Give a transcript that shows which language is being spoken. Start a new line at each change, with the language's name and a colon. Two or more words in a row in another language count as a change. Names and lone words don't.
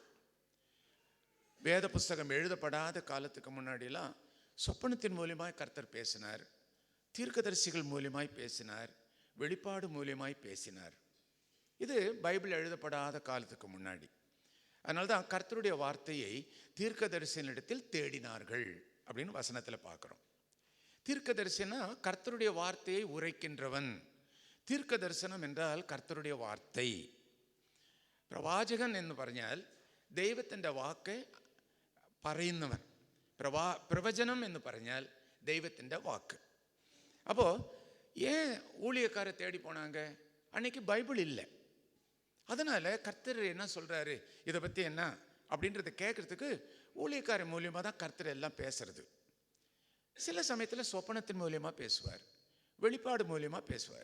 Tamil: வேத புஸ்தகம் எழுதப்படாத காலத்துக்கு முன்னாடிலாம் சொப்பனத்தின் மூலியமாய் கர்த்தர் பேசினார், தீர்க்கதரிசிகள் மூலியமாய் பேசினார், வெளிப்பாடு மூலியமாய் பேசினார். இது பைபிள் எழுதப்படாத காலத்துக்கு முன்னாடி. அதனால தான் கர்த்தருடைய வார்த்தையை தீர்க்கதரிசனிடத்தில் தேடினார்கள் அப்படின்னு வசனத்தில் பார்க்குறோம். தீர்க்கதரிசனா கர்த்தருடைய வார்த்தையை உரைக்கின்றவன். தீர்க்க தரிசனம் என்றால் கர்த்தருடைய வார்த்தை.
Malayalam: പ്രവാചകൻ എന്ന് പറഞ്ഞാൽ ദൈവത്തിൻ്റെ വാക്ക് പറയുന്നവൻ. പ്രവചനം എന്ന് പറഞ്ഞാൽ ദൈവത്തിൻ്റെ വാക്ക്.
Tamil: அப்போ ஏன் ஊழியக்காரை தேடி போனாங்க? அன்னைக்கு பைபிள் இல்லை. அதனால கர்த்தர் என்ன சொல்றாரு, இதை பற்றி என்ன அப்படின்றத கேட்கறதுக்கு ஊழியக்கார மூலியமாக தான் கர்த்தர் எல்லாம் பேசுறது. சில சமயத்தில் சொப்பனத்தின் மூலியமாக பேசுவார், வெளிப்பாடு மூலியமாக பேசுவார்.